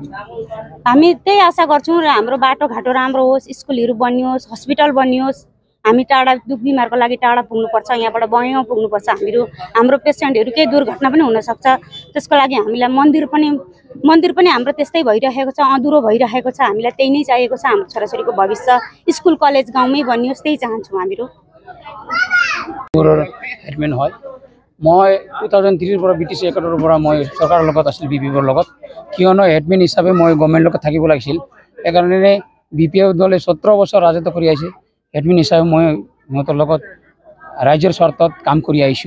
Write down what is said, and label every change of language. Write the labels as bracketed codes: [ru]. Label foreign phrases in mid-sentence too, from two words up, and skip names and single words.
[ne] हामी त्यही आशा गर्छौँ र हाम्रो बाटोघाटो राम्रो होस् स्कुलहरू बनियोस् हस्पिटल बनियोस् हामी टाढा दुख बिमारको लागि टाढा पुग्नुपर्छ यहाँबाट बयौँ पुग्नुपर्छ हाम्रो पेसेन्टहरू केही दुर्घटना पनि हुनसक्छ त्यसको लागि हामीलाई मन्दिर पनि हाम्रो त्यस्तै भइरहेको छ अधुरो भइरहेको छ हामीलाई त्यही नै चाहिएको छ हाम्रो छोराछोरीको भविष्य स्कुल कलेज गाउँमै बनियोस् त्यही चाहन्छौँ हामीहरू। [as] हेडमेन হয় মই 2003 পৰা ব্ৰিটিছ একাডেমিৰ পৰা মই চৰকাৰৰ লগত আছিল বিপিএফৰ লগত কিয়নো হেডমেন হিচাপে মই গভৰ্ণমেণ্টৰ লগত থাকিব লাগিছিল একাৰণে বিপিএফ দলে 17 বছৰ ৰাজত্ব কৰি আহিছে হেডমেন হিচাপে মই সিহঁতৰ লগত ৰাজ্যৰ স্বাৰ্থত কাম কৰি আহিছোঁ।